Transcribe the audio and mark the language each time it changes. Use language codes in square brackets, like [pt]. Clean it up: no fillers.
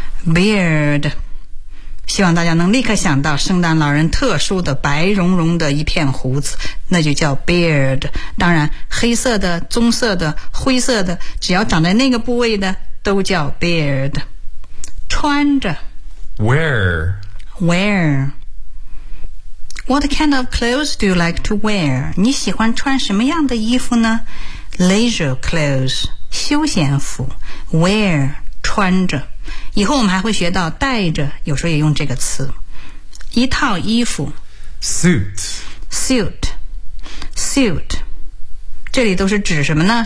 [en] beard. [zh] 希望大家能立刻想到圣诞老人特殊的白茸茸的一片胡子，那就叫 beard。当然黑色的、棕色的、灰色的，只要长在那个部位的都叫 beard。穿着 [en] wear wear What kind of clothes do you like to wear? [zh] 你喜欢穿什么样的衣服呢？ [en] Leisure clothes [zh] 休闲服 wear 穿着，以后我们还会学到带着，有时候也用这个词。一套衣服 [en] Suit Suit Suit [zh] 这里都是指什么呢？